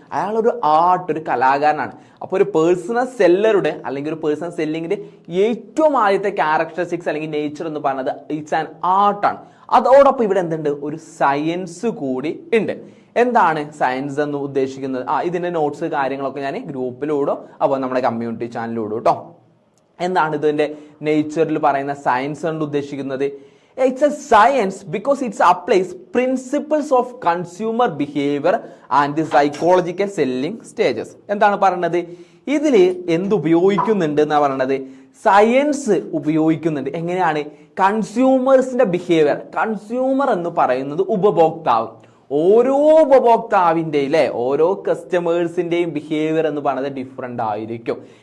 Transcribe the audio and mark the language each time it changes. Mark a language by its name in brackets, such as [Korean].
[Malayalam] അയാളൊരു ആർട്ട്, ഒരു കലാകാരനാണ്. അപ്പോൾ ഒരു പേഴ്സണൽ സെല്ലറുടെ അല്ലെങ്കിൽ ഒരു പേഴ്സണൽ സെല്ലിങ്ങിന്റെ ഏറ്റവും ആദ്യത്തെ ക്യാരക്ടറിസ്റ്റിക്സ് അല്ലെങ്കിൽ നേച്ചർ എന്ന് പറയുന്നത് [English] It's an ആർട്ടാണ്. [Malayalam] അതോടൊപ്പം ഇവിടെ എന്തുണ്ട്? ഒരു സയൻസ് കൂടി ഉണ്ട്. എന്താണ് സയൻസ് എന്ന് ഉദ്ദേശിക്കുന്നത്? ഇതിന്റെ നോട്ട്സ് കാര്യങ്ങളൊക്കെ ഞാൻ ഗ്രൂപ്പിലൂടോ അപ്പോൾ നമ്മുടെ കമ്മ്യൂണിറ്റി ചാനലിലൂടോ കേട്ടോ. എന്താണ് ഇതിന്റെ നേച്ചറിൽ പറയുന്ന സയൻസ് കൊണ്ട് ഉദ്ദേശിക്കുന്നത്? [English] It's a science because it applies principles of consumer behavior and the psychological selling stages. [Malayalam] എന്താണ് പറയുന്നത്? ഇതിൽ എന്തുപയോഗിക്കുന്നുണ്ട് എന്നാ പറയുന്നത്? സയൻസ് ഉപയോഗിക്കുന്നുണ്ട്. എങ്ങനെയാണ്? കൺസ്യൂമേഴ്സിന്റെ ബിഹേവിയർ. കൺസ്യൂമർ എന്ന് പറയുന്നത് ഉപഭോക്താവ്. ഓരോ ഉപഭോക്താവിൻ്റെ ഓരോ കസ്റ്റമേഴ്സിന്റെയും ബിഹേവിയർ എന്ന് പറയുന്നത് ഡിഫറെന്റ് ആയിരിക്കും.